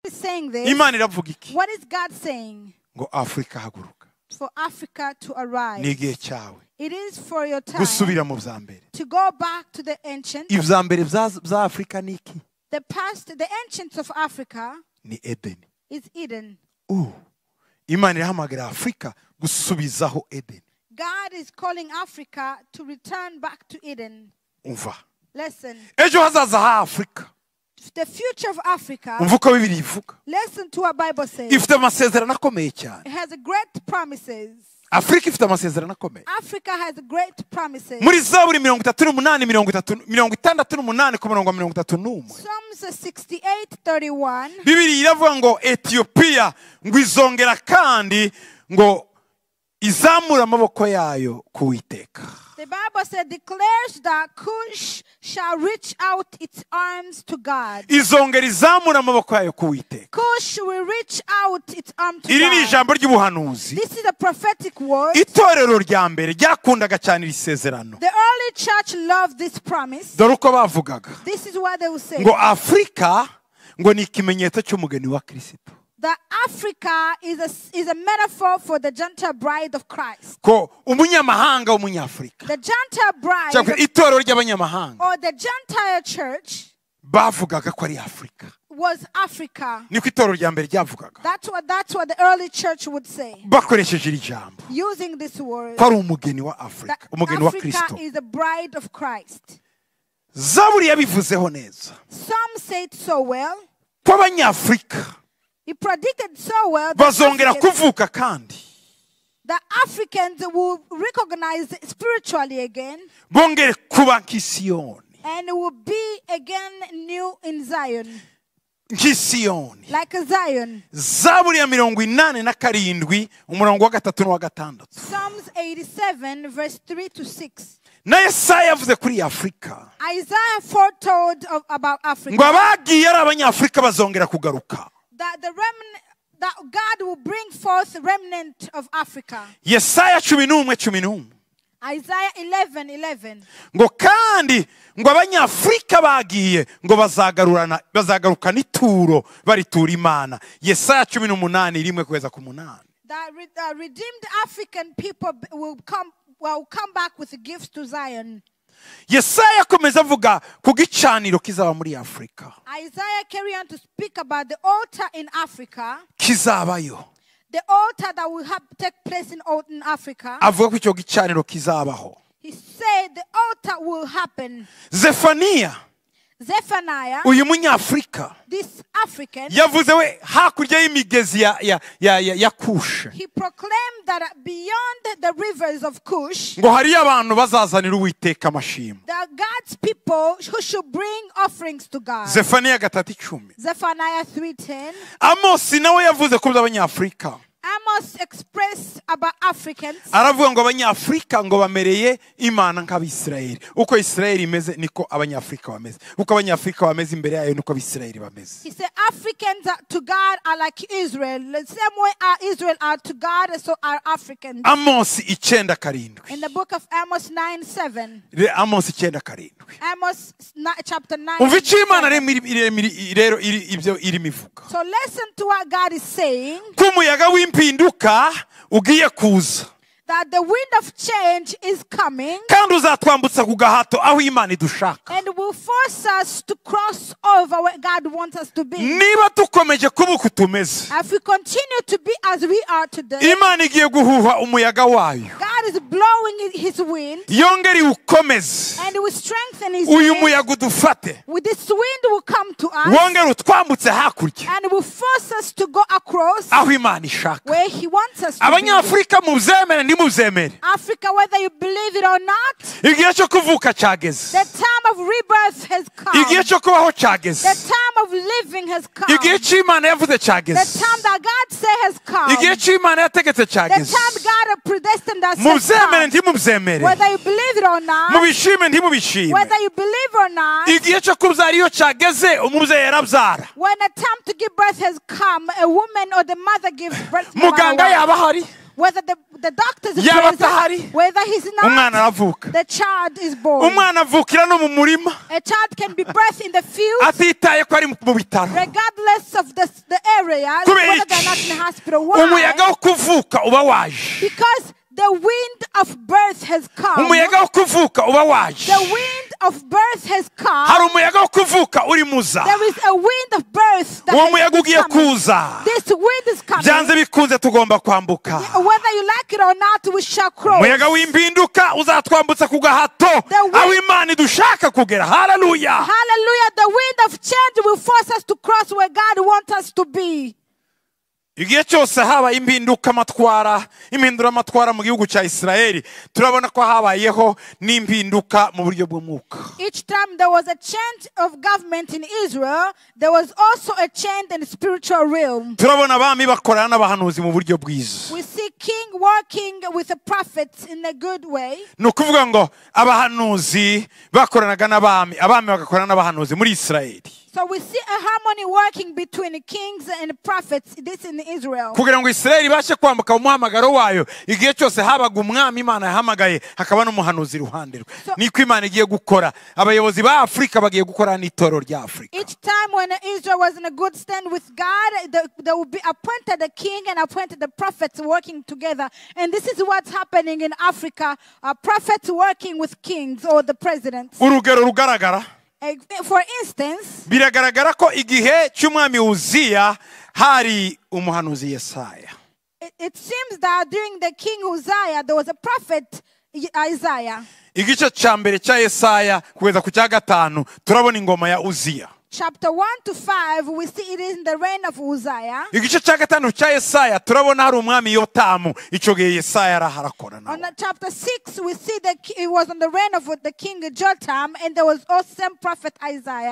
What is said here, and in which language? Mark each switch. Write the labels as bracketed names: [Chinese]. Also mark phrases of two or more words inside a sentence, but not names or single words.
[English] is saying this, [Kinyarwanda] Imana iravuga iki? [English] what is God saying? [Kinyarwanda] Ngo Afrika haguruka. [English] For Africa to arise. [Kinyarwanda] Ni igihe cyawe. [English] It is for your time [Kinyarwanda] Gusubira mu byambere. [English] to go back to the ancient. [Kinyarwanda] Ibyambere bya Afrika ni iki? [English] The past, the ancients of Africa [Kinyarwanda] Ni Eden. [English] is Eden. [Kinyarwanda] Imana irahamagara Afrika gusubizaho Eden. [English] God is calling Africa to return back to Eden. [Kinyarwanda] Umva. [English] Listen. [Kinyarwanda] Ejo hazaza ha Afrika. [English] The future of Africa, [Kinyarwanda] Umva uko Bibiliya ivuga. [English] listen to what Bible says. [Kinyarwanda] Ifite amasezerano akomeye cyane. [English] It has great promises. [Kinyarwanda] Afrika ifite amasezerano akomeye. [English] Africa has great promises. [Kinyarwanda] Muri Zaburi 68 ku murongo wa 31. [English] Psalms 68:31. [Kinyarwanda] Bibiliya iravuga ngo Ethiopia ngo izongera kandi ngo izamura amaboko yayo kuwiteka. [English] The Bible said, declares that Cush shall reach out its arms to God. [Kinyarwanda] Izongera izamura amaboko yayo kuwiteka. [English] Cush will reach out its arm to [Kinyarwanda] Iri ni [English] God. [Kinyarwanda] ijambo ry'ubuhanuzi. [English] This is a prophetic word. [Kinyarwanda] Itorero rya mbere ryakundaga cyane iri sezerano. [English] The early church loved this promise. [Kinyarwanda] Dore uko bavugaga. [English] This is what they will say. [Kinyarwanda] Ngo Afrika ngo ni ikimenyetso cy'umugeni wa Kristo. [English] That Africa is a metaphor for the Gentile bride of Christ. [Kinyarwanda] Ko umunyamahanga w'umunyafrika. [English] The Gentile bride [Kinyarwanda] Cyangwa itorero ry'abanyamahanga. [English] or the Gentile church [Kinyarwanda] Bavugaga ko ari Afrika. [English] was Africa. [Kinyarwanda] Niko itorero rya mbere ryavugaga. [English] That's what the early church would say. [Kinyarwanda] Bakoresheje iri jambo. [English] Using this word. [Kinyarwanda] Ko ari umugeni wa Afrika, [English] That [Kinyarwanda] umugeni wa [English] Africa [Kinyarwanda] Kristo. [English] is the bride of Christ. [Kinyarwanda] Zaburi yabivuzeho neza. [English] Some say it so well. [Kinyarwanda] Ko abanyafrika [English] He predicted so well [Kinyarwanda] bazongera kuvuka kandi. [English] that Africans will recognize spiritually again [Kinyarwanda] Bongere kuba nk'Isiyoni. [English] and will be again new in Zion. [Kinyarwanda] Nk'Isiyoni. [English] Like a Zion. [Kinyarwanda] Zaburi ya 87 umurongo wa 3 n'uwa 6. [English] Psalms 87 verse 3 to 6. [Kinyarwanda] Na Yesaya yavuze kuri Afrika. [English] Isaiah foretold about Africa. [Kinyarwanda] Ngo abagiye ari abanyafrika bazongera kugaruka. [English] That the remnant, that God will bring forth the remnant of Africa. [Kinyarwanda] Yesaya 11:11. [English] Isaiah 11:11. [Kinyarwanda] Ngo kandi ngo abanyafrika bagiye ngo bazagarukana ituro baritura Imana. Yesaya 18:1-8. [English] That redeemed African people will come back with gifts to Zion. [Kinyarwanda] Yesaya akomeza avuga ku gicaniro kizaba muri Afrika. [English] Isaiah carry on to speak about the altar in Africa. [Kinyarwanda] Kizabayo. [English] The altar that will take place in Africa. [Kinyarwanda] Avuga ko icyo gicaniro kizabaho. [English] He said the altar will happen. [Kinyarwanda] Zephaniah, uyu munyafrika, [English] this African, [Kinyarwanda] yavuze we hakurya y'imigezi ya Kush. [English] He proclaimed that beyond the rivers of Kush, [Kinyarwanda] ngo hari abantu bazazanira Uwiteka amashimwe. [English] that God's people who should bring offerings to God. [Kinyarwanda] Zephaniah 3:10. [English] Zephaniah 3:10. [Kinyarwanda] Amos nawe yavuze ku by'abanyafrika. [English] Amos expressed about Africans. [Kinyarwanda] Aravuga ngo abanyafrika ngo bamereye Imana nk'Abisirayeli. Uko Isirayeli imeze niko abanyafrika bameze. Uko abanyafrika bameze imbere yayo niko Abisirayeli bameze. [English] He said Africans to God are like Israel. The same way Israel are to God, so are Africans. [Kinyarwanda] Amos 9:7. [English] In the book of Amos 9:7. Amos 9:7. Amos chapter 9. [Kinyarwanda] Umva icyo Imana rero ibyo irimo ivuga. [English] So listen to what God is saying. [Kinyarwanda] Kumuyaga w'impinduka ugiye kuza. [English] That the wind of change is coming. [Kinyarwanda] Kandi uzatwambutsa ku gahato aho Imana idushaka. [English] And will force us to cross over where God wants us to be. [Kinyarwanda] Niba tukomeje kuba uko tumeze, [English] if we continue to be as we are today, [Kinyarwanda] Imana igiye guhuha umuyaga wayo. [English] God is blowing His wind. [Kinyarwanda] Yongere ukomeze. [English] And will strengthen His [Kinyarwanda] Uyu [English] wind. [Kinyarwanda] muyaga udufate. [English] With this wind will come to us. [Kinyarwanda] Wongere utwambutse hakurya. [English] And will force us to go across [Kinyarwanda] aho Imana ishaka. [English] where He wants us to be. [Kinyarwanda] Abanyafrika muzemere ndimuzemere. [English] Africa, whether you believe it or not, [Kinyarwanda] Igihe cyo kuvuka cyageze. [English] the time of rebirth has come. [Kinyarwanda] Igihe cyo kubaho cyageze. [English] The time of living has come. [Kinyarwanda] Igihe cy'Imana yavuze cyageze. [English] The time that God said has come. [Kinyarwanda] Igihe cy'Imana yategetse [English] The [Kinyarwanda] cyageze. [English] time God has predestined us has [Kinyarwanda] Muzemere [English] come. [Kinyarwanda] ndimuzemere. [English] Whether you believe it or not, [Kinyarwanda] Mubishime ndimubishime. [English] whether you believe or not, [Kinyarwanda] Igihe cyo kubyara iyo cyageze umubyeyi arabyara. [English] when the time to give birth has come, a woman or the mother gives birth. [Kinyarwanda] Muganga yaba ahari. [English] Whether the doctor is [Kinyarwanda] Yaba [English] present, [Kinyarwanda] atahari. [English] whether he's [Kinyarwanda] Umwana [English] not, [Kinyarwanda] aravuka. [English] the child is born. [Kinyarwanda] Umwana avukira no mu murima. [English] A child can be birthed in the field, [Kinyarwanda] Atitaye ko ari mu bitaro. [English] regardless of the prayers, [Kinyarwanda] Kubera [English] whether they're [Kinyarwanda] iki? [English] not in the hospital. Why? [Kinyarwanda] umuyaga wo kuvuka uba waje, [English] Because the wind of birth has come. [Kinyarwanda] umuyaga wo kuvuka uba waje, [English] The wind of birth has come. [Kinyarwanda] hari umuyaga wo kuvuka uri muza, [English] There is a wind of birth that [Kinyarwanda] uwo muyaga ugiye [English] is coming. [Kinyarwanda] kuza, [English] This wind is coming. [Kinyarwanda] byanze bikunze tugomba kwambuka. [English] Whether you like it or not, we shall cross. [Kinyarwanda] umuyaga w'impinduka uzatwambutsa ku gahato aho Imana idushaka kugera. Haleluya. [English] Hallelujah. The wind of change will force us to cross where God wants us to be. [Kinyarwanda] igihe cyose haba impindura amatwara mu gihugu cya Isirayeli, turabona ko habayeho n'impinduka mu buryo bw'umwuka. [English] Each time there was a change of government in Israel, there was also a change in the spiritual realm. [Kinyarwanda] turabona abami bakorana n'abahanuzi mu buryo bwiza. [English] We see king working with the prophets in a good way. [Kinyarwanda] ni ukuvuga ngo abahanuzi bakoranaga n'abami, abami bagakorana n'abahanuzi muri Isirayeli, [English] So we see a harmony working between the kings and the prophets. This in Israel. [Kinyarwanda] kugira ngo Isirayeli ibashe kwambuka umuhamagaro wayo. igihe cyose habaga umwami Imana yahamagaye, hakaba n'umuhanuzi iruhande rwe. niko Imana igiye gukora. abayobozi ba Afurika bagiye gukora n'itorero rya Afurika. [English] Each time when Israel was in a good stand with God, they would be appointed a king and appointed the prophets working together. And this is what's happening in Africa. Prophets working with kings or the presidents. [Kinyarwanda] urugero rugaragara, [English] For instance, [Kinyarwanda] biragaragara ko igihe cy'umwami Uziya hari umuhanuzi Yesaya. [English] it seems that during the king Uzziah, there was a prophet Isaiah. [Kinyarwanda] igice cya mbere cya Yesaya kugeza ku cya gatanu turabona ingoma ya Uziya. [English] Chapter 1 to 5, we see it is in the reign of Uzziah. [Kinyarwanda] igice cya gatanu cya Yesaya turabona hari umwami Yotamu. icyo gihe Yesaya araharakora [English] On [Kinyarwanda] nawe. [English] chapter 6, we see that it was on the reign of the king Jotham, and there was also same prophet Isaiah.